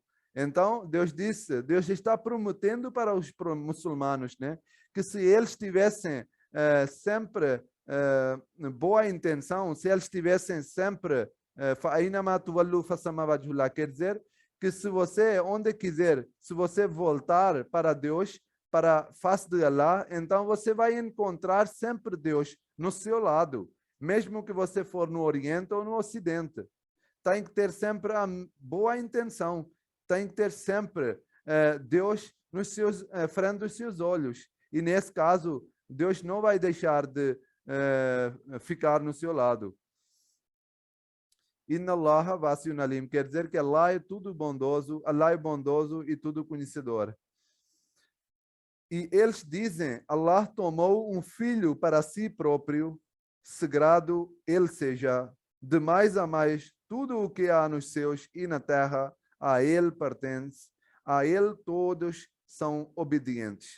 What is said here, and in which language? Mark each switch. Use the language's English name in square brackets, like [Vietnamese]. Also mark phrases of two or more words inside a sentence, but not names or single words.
[Portuguese] Então Deus está prometendo para os muçulmanos, né, que se eles tivessem sempre boa intenção, se eles tivessem sempre quer dizer que se você, onde quiser, se você voltar para Deus, para a face de Allah, então você vai encontrar sempre Deus no seu lado, mesmo que você for no Oriente ou no Ocidente. Tem que ter sempre a boa intenção, tem que ter sempre Deus nos seus, frente dos seus olhos. E nesse caso, Deus não vai deixar de ficar no seu lado. [Arabic] إن الله واسع عليم, [Portuguese] quer dizer que Allah é tudo bondoso, Allah é bondoso e tudo conhecedor. E eles dizem, Allah tomou um filho para si próprio, sagrado ele seja, de mais a mais, tudo o que há nos céus e na terra, a ele pertence, a ele todos são obedientes.